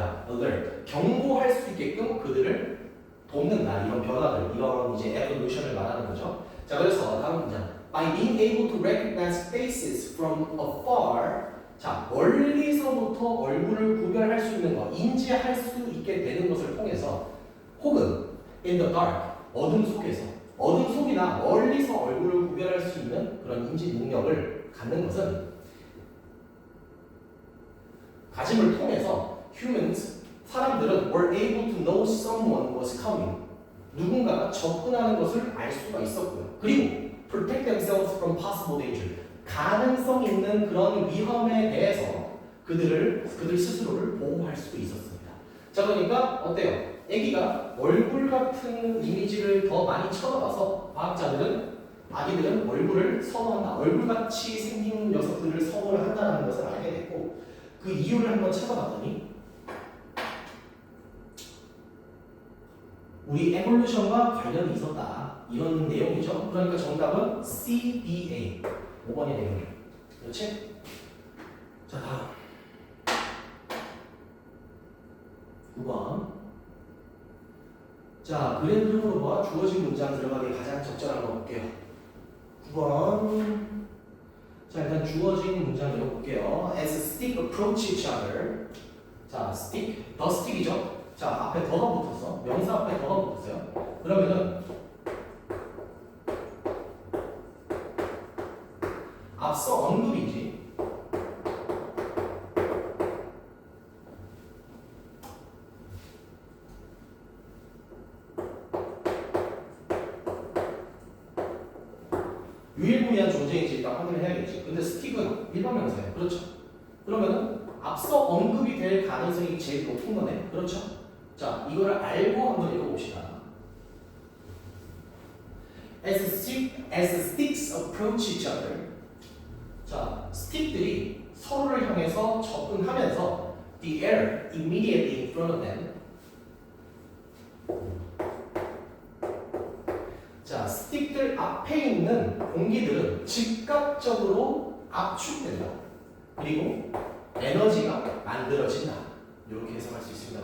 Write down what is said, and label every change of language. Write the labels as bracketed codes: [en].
[ko] alert, 경고할 수 있게끔 그들을 돕는다. 이런 변화들, 이런 이제 evolution을 말하는 거죠. 자, 그래서 다음 문장. [en] By being able to recognize faces from afar. [ko] 자, 멀리서부터 얼굴을 구별할 수 있는 것, 인지할 수 있게 되는 것을 통해서, 혹은 [en] in the dark, [ko] 어둠 속이나 멀리서 얼굴을 구별할 수 있는 그런 인지 능력을 갖는 것은 가짐을 통해서 humans 사람들은 [en] were able to know someone was coming. [ko] 누군가가 접근하는 것을 알 수가 있었고요. 그리고 [en] protect themselves from possible danger. [ko] 가능성 있는 그런 위험에 대해서 그들 스스로를 보호할 수도 있었습니다. 자, 그러니까 어때요? 아기가 얼굴 같은 이미지를 더 많이 쳐다봐서 아기들은 얼굴을 선호한다. 얼굴같이 생긴 녀석들을 선호를 한다는 것을 알게 됐고 그 이유를 한번 찾아봤더니 우리 에볼루션과 관련이 있었다. 이런 내용이죠. 그러니까 정답은 CBA. 5번이 내용이에요. 그렇지? 자, 다음. 9번. 자, 그랜드 흐름과 주어진 문장 들어가기 가장 적절한 거 볼게요. 9번. 자, 일단 주어진 문장 읽어볼게요. [en] As stick approach each other. 자, stick, the stick이죠. [ko] 자, 앞에 더가 붙었어. 명사 앞에 더가 붙었어요. 그러면은 앞서 언급이지. 유일무이한 존재인지 일단 확인을 해야겠지. 근데 스틱은 일반 명사예요. 그렇죠? 그러면은 앞서 언급이 될 가능성이 제일 높은 거네. 그렇죠? 자, 이거를 알고 한번 읽어봅시다. [en] As sticks approach each other. [ko] 자, 스틱들이 서로를 향해서 접근하면서 [en] the air immediately in front of them. [ko] 자, 스틱들 앞에 있는 공기들은 즉각적으로 압축된다. 그리고 에너지가 만들어진다. 이렇게 해석할 수 있습니다.